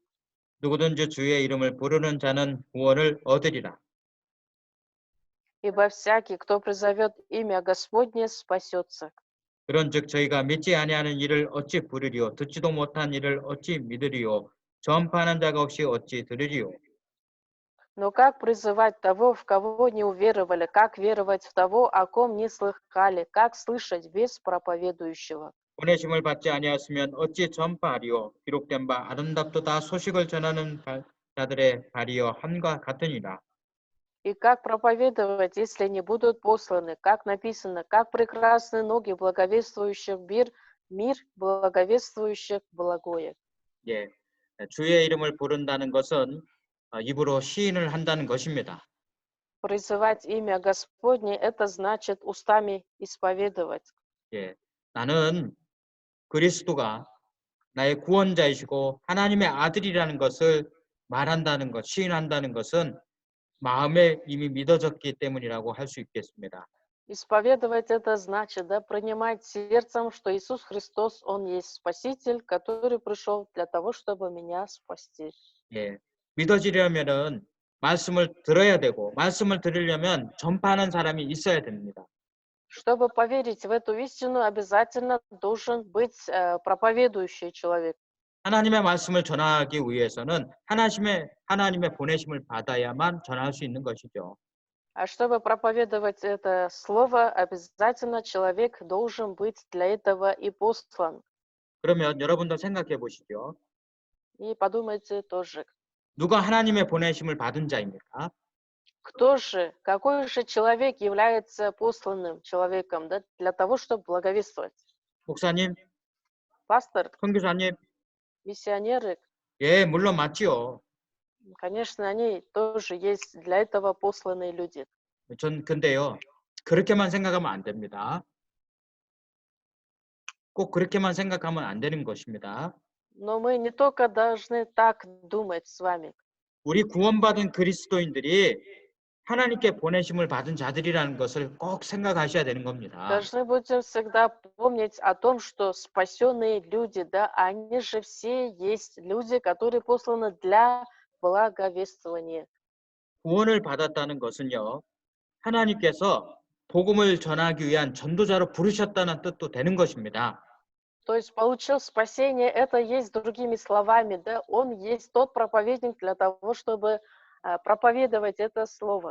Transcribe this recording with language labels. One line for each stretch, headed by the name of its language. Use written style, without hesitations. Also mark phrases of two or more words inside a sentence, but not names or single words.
Korean: 누구든지 주의 이름을 부르는 자는 구원을 얻으리라.
Russian: Ибо всякий, кто призовет имя Господне, спасется.
Korean: 그런즉 저희가 믿지 아니하는 일을 어찌 부르리요 듣지도 못한 일을 어찌 믿으리요 전파하는 자가 없이 어찌 들으리요.
Russian: Но как призывать того, в кого не уверовали, как веровать в того, о ком не слыхали, как слышать без проповедующего?
Korean: 보내심을 받지 아니하였으면 어찌 전파하리요 기록된 바 아름답도다 소식을 전하는 자들의 발이여 함과 같으니라.
Russian: И как проповедовать, если не будут посланы? Как написано, как прекрасны ноги благовествующих мир благовествующих благое.
Korean: 예, 주의 이름을 부른다는 것은 입으로 시인을 한다는 것입니다.
Russian: Призывать имя Господне — это значит устами исповедовать.
Korean: 예, 나는 그리스도가 나의 구원자이시고 하나님의 아들이라는 것을 말한다는 것, 시인한다는 것은 마음에 이미 믿어졌기 때문이라고 할 수 있겠습니다.
Russian: Исповедовать — это значит, да, принимать сердцем, что Иисус Христос, Он есть Спаситель, который пришел для того, чтобы меня спасти.
Korean: 예, 믿어지려면은 말씀을 들어야 되고 말씀을 들으려면 전파하는 사람이 있어야 됩니다.
Russian: Чтобы поверить в эту истину, обязательно должен быть проповедующий человек.
Korean: 하나님의 말씀을 전하기 위해서는 하나님의 보내심을 받아야만 전할 수 있는 것이죠.
Russian: А чтобы проповедовать это слово, обязательно человек должен быть для этого и послан.
Korean: 그러면 여러분도 생각해 보시죠.
Russian: И подумайте тоже,
Korean: 누가 하나님의 보내심을 받은 자입니까?
Russian: какой же человек является посланным человеком, да, для того, чтобы благовествовать?
Korean: 목사님,
Russian: Пастор,
Korean: 선교사님,
Russian: миссионеры,
Korean: 예, 물론 맞지요.
Russian: конечно, они тоже есть для этого посланные люди.
Korean: 전 근데요, 그렇게만 생각하면 안 됩니다. 꼭 그렇게만 생각하면 안 되는 것입니다.
Russian: Но мы не только должны так думать с вами.
Korean: 우리 구원받은 그리스도인들이 하나님께 보내심을 받은 자들이라는 것을 꼭 생각하셔야 되는 겁니다.
Russian: Должны будем всегда помнить о том, что спасенные люди, да, они же все есть люди, которые посланы для благовествования.
Korean: 구원을 받았다는 것은요, 하나님께서 복음을 전하기 위한 전도자로 부르셨다는 뜻도 되는 것입니다.
Russian: То есть получил спасение, это есть другими словами, да, он есть тот проповедник для того, чтобы проповедовать это слово.